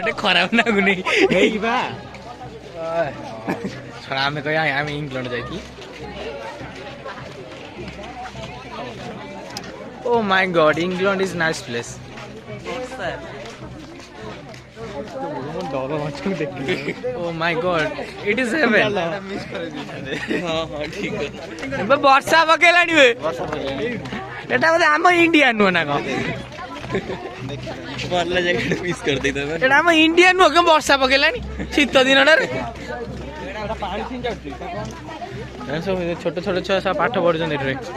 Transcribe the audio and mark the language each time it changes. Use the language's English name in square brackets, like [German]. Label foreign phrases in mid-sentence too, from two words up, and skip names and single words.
[Odia] ଖରାପ ଲାଗୁନି ଆମେ କହିବା ଆମେ ଇଂଲଣ୍ଡ ଯାଇଥିଲି। [English] Oh my God, England is nice place. Oh my God, it is heaven. [Odia] ବର୍ଷା ପକେଇଲାଣି ବେ ଏଟା ବୋଧେ ଆମ ଇଣ୍ଡିଆ ନୁହଁ ନା କଣ? ଏଟା ଆମ ଇଣ୍ଡିଆ ନୁହଁ କେଉଁ ବର୍ଷା ପକେଇଲାଣି ଶୀତ ଦିନଟାରେ। ସବୁ ଛୋଟ ଛୋଟ ଛୁଆ ସବୁ ପାଠ ପଢୁଛନ୍ତି ଏଠାରେ।